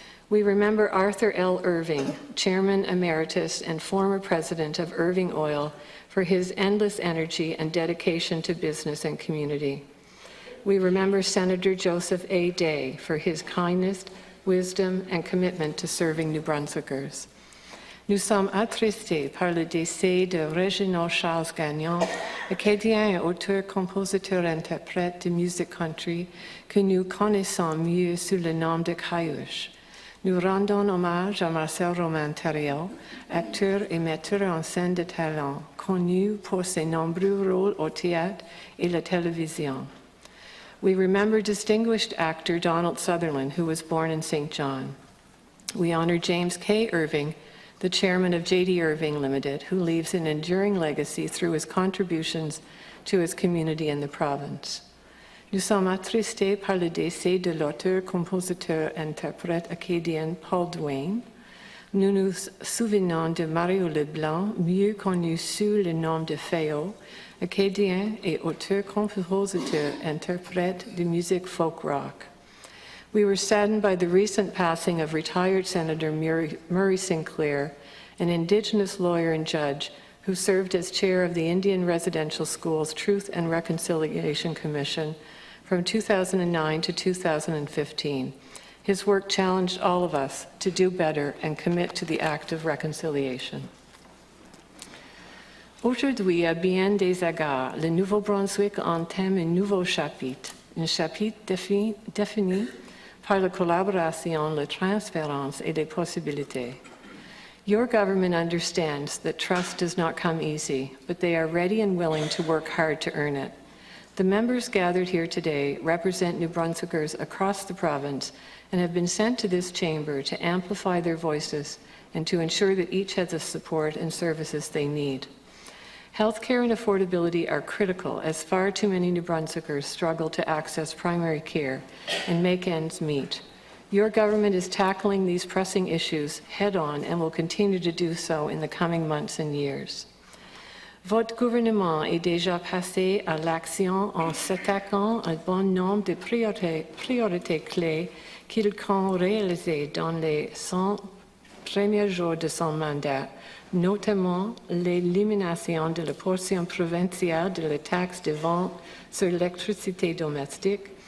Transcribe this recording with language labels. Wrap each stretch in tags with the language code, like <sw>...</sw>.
<en>We remember Arthur L. Irving, Chairman Emeritus and former President of Irving Oil, for his endless energy and dedication to business and community. We remember Senator Joseph A. Day for his kindness, wisdom, and commitment to serving New Brunswickers.</en> <fr>Nous sommes attristés par le décès de Reginald Charles Gagnon, acadien et auteur, compositeur, interprète de musique country que nous connaissons mieux sous le nom de Caillouche. Nous rendons hommage à Marcel Roman-Thériault, acteur et metteur en scène de talent, connu pour ses nombreux rôles au théâtre et la télévision.</fr> <en>We remember distinguished actor Donald Sutherland, who was born in St. John. We honor James K. Irving, the chairman of J.D. Irving Limited, who leaves an enduring legacy through his contributions to his community in the province.</en> <fr>Nous sommes attristés par le décès de l'auteur, compositeur, interprète acadien Paul Duane. Nous nous souvenons de Mario Leblanc, mieux connu sous le nom de Féo, acadien et auteur, compositeur, interprète de musique folk rock.</fr> <en>We were saddened by the recent passing of retired Senator Murray Sinclair, an Indigenous lawyer and judge who served as chair of the Indian Residential Schools Truth and Reconciliation Commission from 2009 to 2015. His work challenged all of us to do better and commit to the act of reconciliation.</en> <fr>Aujourd'hui, à bien des égards, le Nouveau-Brunswick entame un nouveau chapitre, un chapitre défini par la collaboration, la transparence et les possibilités.</fr> <en>Your government understands that trust does not come easy, but they are ready and willing to work hard to earn it. The members gathered here today represent New Brunswickers across the province and have been sent to this chamber to amplify their voices and to ensure that each has the support and services they need. Healthcare and affordability are critical as far too many New Brunswickers struggle to access primary care and make ends meet. Your government is tackling these pressing issues head-on and will continue to do so in the coming months and years.</en> <fr>Votre gouvernement est déjà passé à l'action en s'attaquant à un bon nombre de priorités clés qu'il compte réaliser dans les 100 premiers jours de son mandat, notamment l'élimination de la portion provinciale de la taxe de vente sur l'électricité domestique,</fr>